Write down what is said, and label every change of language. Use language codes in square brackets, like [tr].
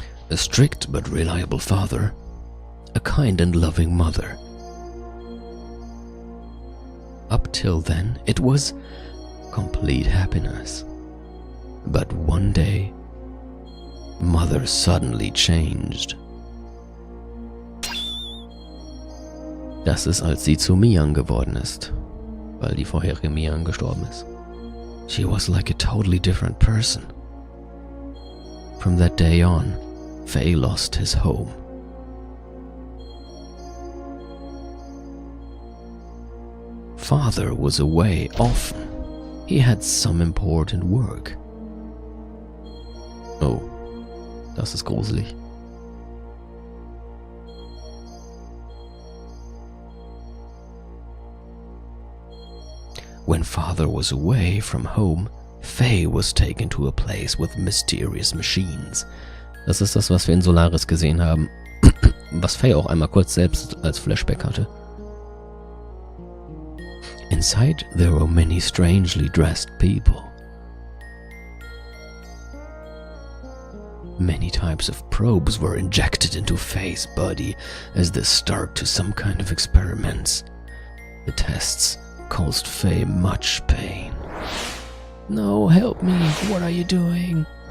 [en] A strict but reliable father, a kind and loving mother. Up till then, it was complete happiness. But one day, Mother suddenly changed. [de] Das ist, als sie zu Miyang geworden ist, weil die vorherige Miyang gestorben ist. [en] She was like a totally different person. From that day on, Faye lost his home. Father was away often. He had some important work. [de] Oh, das ist gruselig. [en] When Father was away from home, Faye was taken to a place with mysterious machines. [de] Das ist das, was wir in Solaris gesehen haben, was Faye auch einmal kurz selbst als Flashback hatte. [en] Inside there were many strangely dressed people. Many types of probes were injected into Faye's body as the start to some kind of experiments. The tests caused Faye much pain. No, help me, what are you doing?